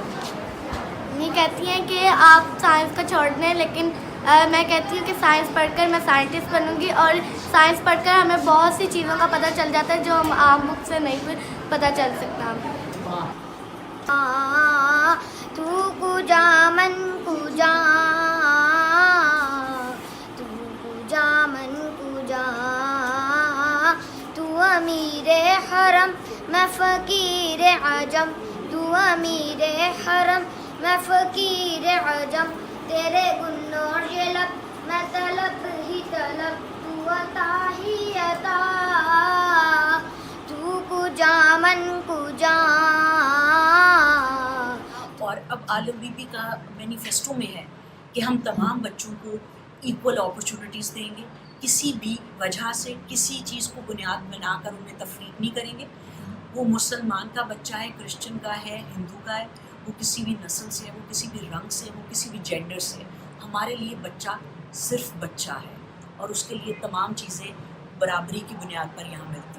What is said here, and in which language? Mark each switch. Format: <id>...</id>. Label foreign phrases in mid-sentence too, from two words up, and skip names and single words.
<ur>یہ کہتی ہیں کہ آپ سائنس کو چھوڑ دیں, لیکن میں کہتی ہوں کہ سائنس پڑھ کر میں سائنٹسٹ بنوں گی, اور سائنس پڑھ کر ہمیں بہت سی چیزوں کا پتہ چل جاتا ہے جو ہم عام بک سے نہیں پتہ چل سکتا.</ur> <fa>تو کجا من کجا, تو کجا من کجا, تو</fa> <ur>امیر حرم میں فقیر عجم, تو امیر حرم میں فقیر عجم, تیرے گنور یہ لب میں طلب ہی طلب, تو عطا ہی عطا,</ur> <fa>تو کجا من کجا.</fa> <ur>اور اب عالم بی بی کا مینیفیسٹو میں ہے کہ ہم تمام بچوں کو</ur> <en>equal opportunities</en> <ur>دیں گے, کسی بھی وجہ سے کسی چیز کو بنیاد بنا کر انہیں تفریق نہیں کریں گے. وہ مسلمان کا بچہ ہے, کرسچن کا ہے, ہندو کا ہے, وہ کسی بھی نسل سے ہے, وہ کسی بھی رنگ سے, وہ کسی بھی جینڈر سے, ہمارے لیے بچہ صرف بچہ ہے, اور اس کے لیے تمام چیزیں برابری کی بنیاد پر یہاں ملتی ہیں.</ur>